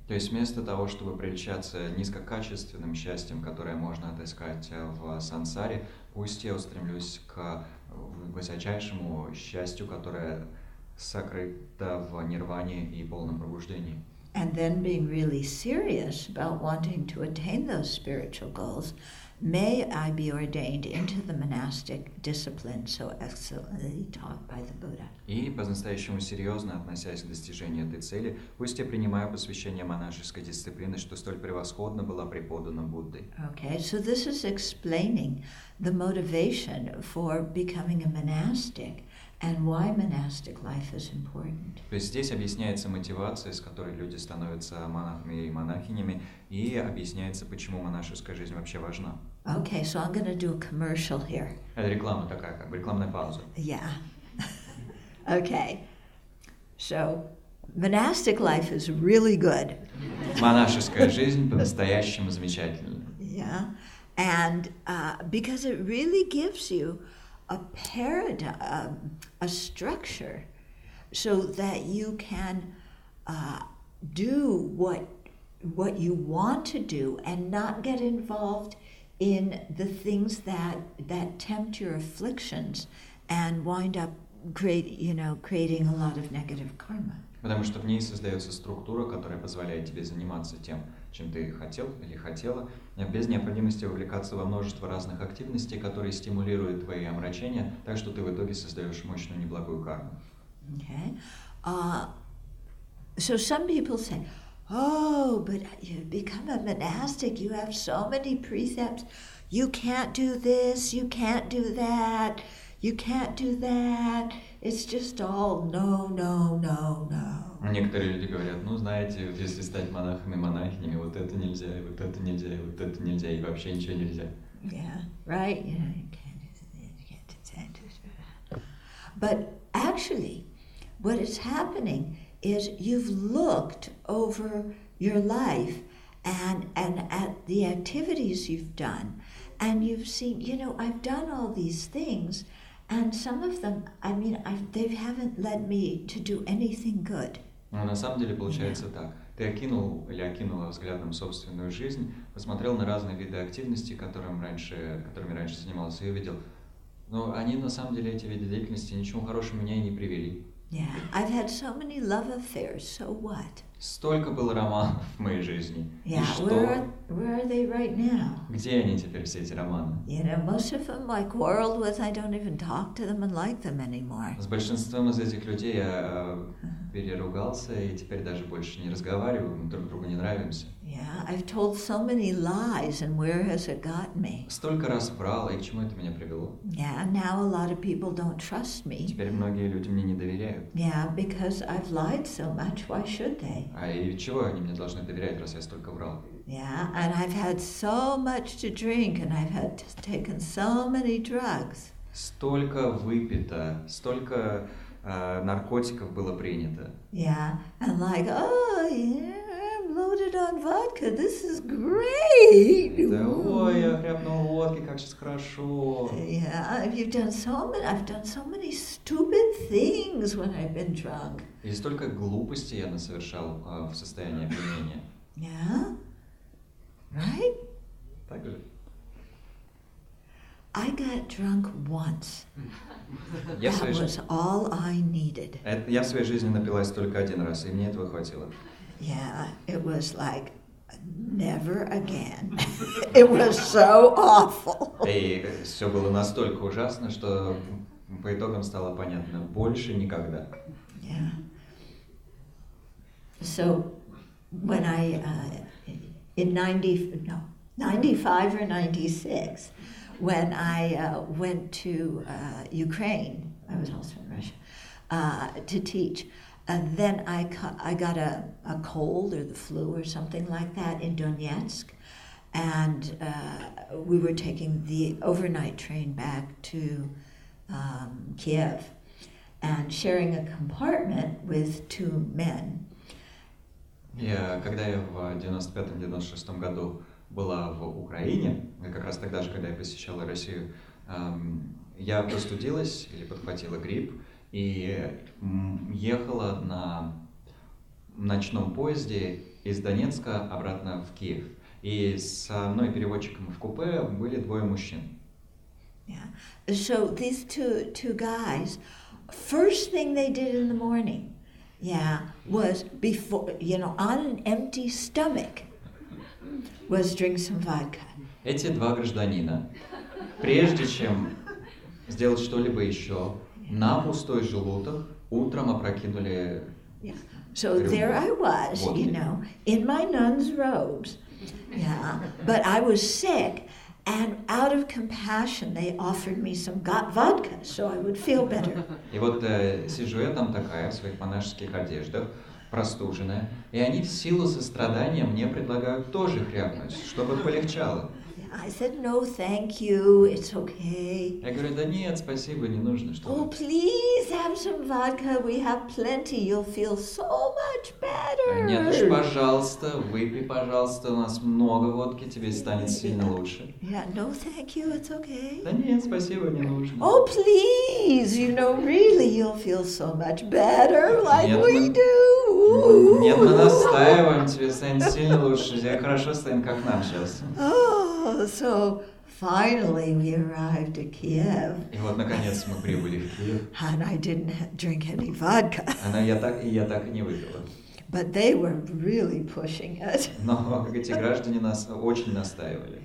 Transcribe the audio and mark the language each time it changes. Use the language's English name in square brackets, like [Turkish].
[Russian] То есть вместо того, чтобы прельщаться низкокачественным счастьем, которое можно отыскать в сансаре, пусть я устремлюсь к высочайшему счастью, которое сокрыто в нирване и полном пробуждении. [English] And then being really serious about wanting to attain those spiritual goals, may I be ordained into the monastic discipline so excellently taught by the Buddha. [Russian] И по-настоящему серьезно относясь к достижению этой цели, пусть я принимаю посвящение монашеской дисциплины, что столь превосходно была преподана Буддой. [English] Okay, so this is explaining the motivation for becoming a monastic and why monastic life is important. [Russian] То есть здесь объясняется мотивация, с которой люди становятся монахами и монахинями, и объясняется, почему монашеская жизнь вообще важна. [English] Okay, so I'm going to do a commercial here. [Russian] Это реклама такая, как бы рекламная пауза. [English] Yeah. Okay. So, monastic life is really good. [Russian] Монашеская жизнь по-настоящему замечательна. [English] Yeah. And because it really gives you a paradigm, a structure, so that you can do what you want to do and not get involved in the things that tempt your afflictions and wind up creating a lot of negative karma. [Russian] Потому что в ней создается структура, которая позволяет тебе заниматься тем, чем ты хотел или хотела, без необходимости вовлекаться во множество разных активностей, которые стимулируют твои омрачения, так что ты в итоге создаешь мощную неблагую карму. [English] Okay. So some people say, oh, but you become a monastic, you have so many precepts, you can't do this, you can't do that, you can't do that, it's just all no, no, no, no. [Russian] Некоторые люди говорят, ну, знаете, если стать монахом и монахиней, вот это нельзя, и вот это нельзя, и вот это нельзя, и вообще ничего нельзя. [English] Yeah, right? You can't do that, you can't do that. But actually, what is happening is you've looked over your life and at the activities you've done, and you've seen, I've done all these things, and some of them, they haven't led me to do anything good. [Russian] Но на самом деле получается так. Ты окинул или окинула взглядом собственную жизнь, посмотрел на разные виды активностей, которыми раньше занимался, и увидел, но они на самом деле, эти виды деятельности, ничего хорошего меня и не привели. [English] Yeah, I've had so many love affairs, so what? [Russian] Столько было романов в моей жизни. [English] Yeah, [Russian] И что? [English] where are they right now? [Russian] Где они теперь, все эти романы? [English] Most of them I quarreled with, I don't even talk to them and like them anymore. [Russian] С большинством из этих людей я переругался и теперь даже больше не разговариваю, мы друг другу не нравимся. [English] Yeah, I've told so many lies, and where has it got me? [Russian] Столько раз врал, и к чему это меня привело? [English] Yeah, now a lot of people don't trust me. [Russian] Теперь многие люди мне не доверяют. [English] Yeah, because I've lied so much, why should they? [Russian] А и чего они мне должны доверять, раз я столько врал? [English] Yeah, and I've had so much to drink, and I've had taken so many drugs. [Russian] Столько выпито, столько наркотиков было принято. [English] Yeah, and like, oh, yeah, I'm loaded on vodka, this is great. [Russian] Да, ой, я хряпнул водки, как сейчас хорошо. [English] Yeah, I've done so many stupid things when I've been drunk. [Russian] И столько глупостей я насовершал в состоянии опьянения. [English] Yeah, right? [Russian] Так же? [English] I got drunk once. [Russian] Я в [English] That [Russian] своей [English] was all I needed. [Russian] Я в своей жизни напилась только один раз, и мне этого хватило. [English] Yeah, it was like never again. It was so awful. [Russian] И все было настолько ужасно, что по итогам стало понятно, больше никогда. [English] Yeah. So when I, in 95 or 96, when I went to Ukraine, I was also in Russia, to teach, and then I got a cold or the flu or something like that in Donetsk, and we were taking the overnight train back to Kiev, and sharing a compartment with two men. [Russian] Когда я в 95-96 году была в Украине, как раз тогда же, когда я посещала Россию, я простудилась или подхватила грипп и ехала на ночном поезде из Донецка обратно в Киев. И со мной переводчиком в купе были двое мужчин. [English] Yeah. So these two guys, first thing they did in the morning, was before, on an empty stomach, was drink some vodka. [Russian] Эти два гражданина, прежде чем сделать что-либо еще, на пустой желудок утром опрокинули. [English] Yeah. So there I was, in my nun's robes. Yeah. But I was sick, and out of compassion, they offered me some vodka, so I would feel better. [Russian] И вот сижу я там такая в своих монашеских одеждах, простуженная, и они в силу сострадания мне предлагают тоже хряпнуть, чтобы полегчало. [English] I said, no, thank you, it's okay. [Russian] Я говорю, да нет, спасибо, не нужно. [English] Oh, please have some vodka, we have plenty, you'll feel so much better. [Russian] Нет уж, пожалуйста, выпей, пожалуйста, у нас много водки, тебе станет сильно лучше. [English] Yeah, no, thank you, it's okay. [Russian] Да нет, спасибо, не нужно. [English] Oh, please, really, you'll feel so much better, like we do. [Russian] Нет, мы настаиваем, тебе станет сильно лучше, тебе хорошо станет, как нам сейчас. [English] Oh, so finally we arrived at Kiev. [Russian] И вот наконец мы прибыли в Киев. [English] And I didn't drink any vodka. [Russian] Я так и не выпила. [English] But they were really pushing it. [Russian] Но эти граждане нас очень настаивали.